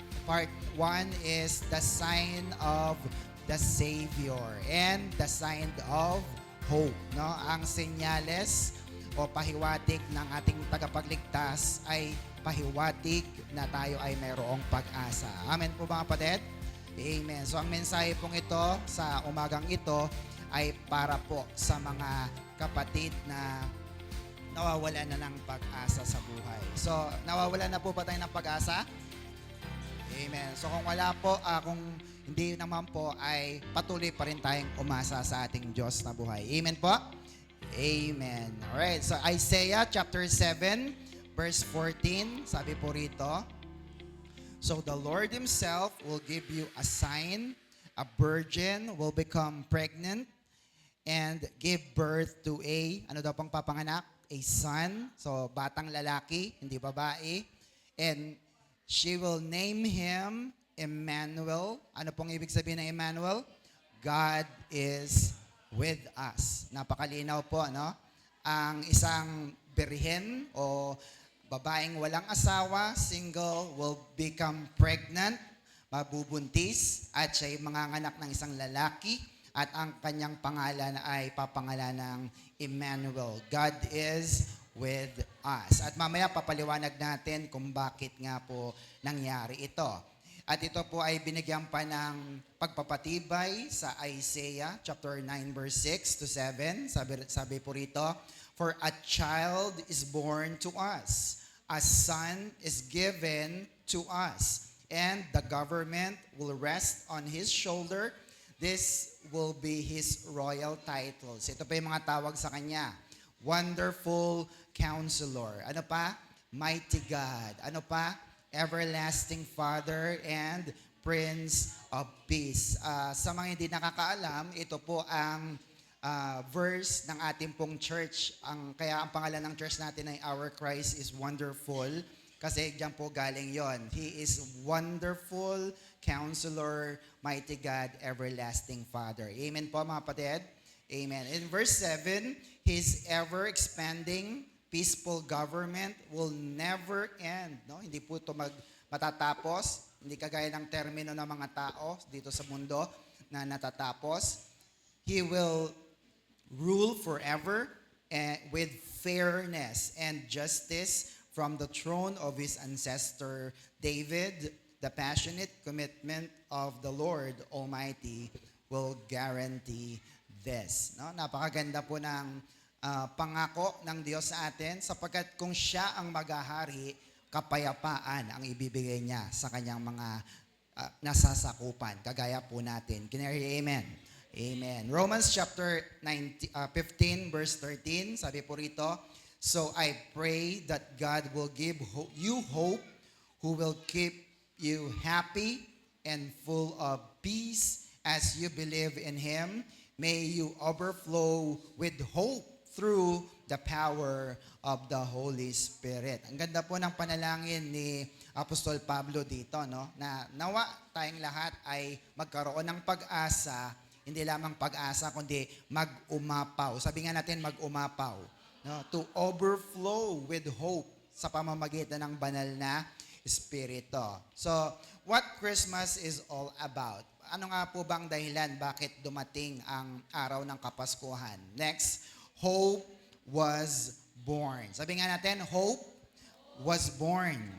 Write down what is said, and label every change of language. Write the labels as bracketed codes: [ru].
[en] Part 1 is the sign of the Savior and the sign of hope. No? [tl] Ang senyales o pahiwatig ng ating tagapagligtas ay pahiwatig na tayo ay mayroong pag-asa. Amen po mga kapatid? Amen. So ang mensahe pong ito sa umagang ito ay para po sa mga kapatid na nawawala na ng pag-asa sa buhay. So nawawala na po ba tayo ng pag-asa? Amen. So kung wala po, kung hindi naman po ay patuloy pa rin tayong umasa sa ating Diyos na buhay. Amen po? Amen. Alright. [en] So Isaiah chapter 7 verse 14, [tl] sabi po rito, [en] so the Lord Himself will give you a sign. A virgin will become pregnant and give birth to [tl] ano daw pang papanganak? [en] A son. [tl] So, batang lalaki, hindi babae. [en] And she will name him Emmanuel. [tl] Ano pong ibig sabihin ng Emmanuel? [en] God is with us. [tl] Napakalinaw po, no? Ang isang birhen o babaeng walang asawa, single, [en] will become pregnant, [tl] mabubuntis, at siya'y manganganak ng isang lalaki, at ang kanyang pangalan ay papangalan ng Emmanuel. [en] God is with us. [tl] At mamaya papaliwanag natin kung bakit nga po nangyari ito. At ito po ay binigyan pa ng pagpapatibay sa Isaiah chapter 9 verse 6 to 7. Sabi po rito, [en] "For a child is born to us, a son is given to us, and the government will rest on his shoulder. This will be his royal titles." [tl] Ito pa yung mga tawag sa kanya. [en] Wonderful Counselor. [tl] Ano pa? [en] Mighty God. Ano pa? Everlasting Father and Prince of Peace. [tl] Sa mga hindi nakakaalam, ito po ang verse ng ating pong church. Kaya ang pangalan ng church natin ay Our Christ is Wonderful. Kasi diyan po galing yon. [en] He is Wonderful Counselor, Mighty God, Everlasting Father. Amen [tl] po mga kapatid. [en] Amen. In verse 7, His ever-expanding peaceful government will never end. [tl] No? Hindi po ito matatapos. Hindi kagaya ng termino ng mga tao dito sa mundo na natatapos. [en] He will rule forever with fairness and justice from the throne of his ancestor David. The passionate commitment of the Lord Almighty will guarantee this. No? [tl] Napakaganda po ng pangako ng Diyos sa atin sapagkat kung siya ang maghahari, kapayapaan ang ibibigay niya sa kanyang mga nasasakupan. Kagaya po natin. Kinari, amen. Amen. [en] Romans chapter 15 verse 13, [tl] sabi po rito, [en] "So I pray that God will give you hope, who will keep you happy and full of peace as you believe in Him. May you overflow with hope through the power of the Holy Spirit." [tl] Ang ganda po ng panalangin ni Apostol Pablo dito, no? Na nawa tayong lahat ay magkaroon ng pag-asa, hindi lamang pag-asa kundi mag-umapaw. Sabi nga natin mag-umapaw, no? [en] To overflow with hope [tl] sa pamamagitan ng banal na Espiritu. [en] So, what Christmas is all about? [tl] Ano nga po bang dahilan bakit dumating ang araw ng Kapaskuhan? [en] Next, hope was born. [tl] Sabi nga natin, [en] hope was born.